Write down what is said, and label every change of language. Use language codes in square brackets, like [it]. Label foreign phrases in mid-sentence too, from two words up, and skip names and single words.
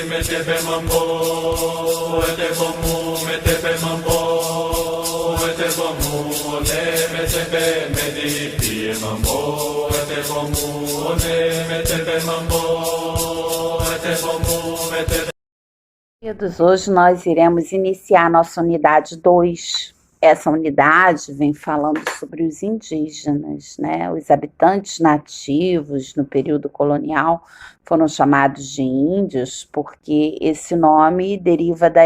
[pt] Metepe mambo, metepe mambo, ete bomu, ne metepe medipi mambo, ete bomu, ne metepe mambo, ete bomu, metepe. Queridos, hoje nós iremos iniciar nossa unidade 2. Essa unidade vem falando sobre os indígenas, né? Os habitantes nativos no período colonial foram chamados de índios porque esse nome deriva da